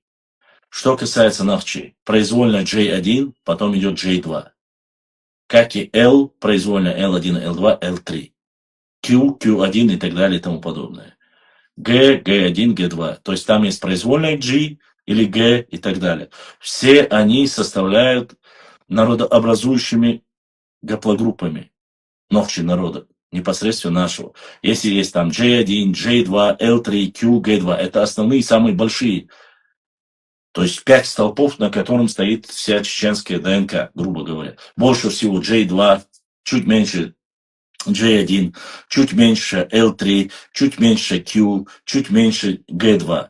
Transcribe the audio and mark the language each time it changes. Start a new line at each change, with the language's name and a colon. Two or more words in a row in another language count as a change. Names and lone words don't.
Russian: Что касается Нахчи, произвольно J1, потом идет J2. Как и L, произвольно L1, L2, L3. Q, Q1 и так далее и тому подобное. G, G1, G2. То есть там есть произвольная G или G и так далее. Все они составляют народообразующими гаплогруппами Нохчи народа, непосредственно нашего. Если есть там J1, J2, L3, Q, G2, это основные, самые большие. То есть 5 столпов, на котором стоит вся чеченская ДНК, грубо говоря. Больше всего J2, чуть меньше J1, чуть меньше L3, чуть меньше Q, чуть меньше G2.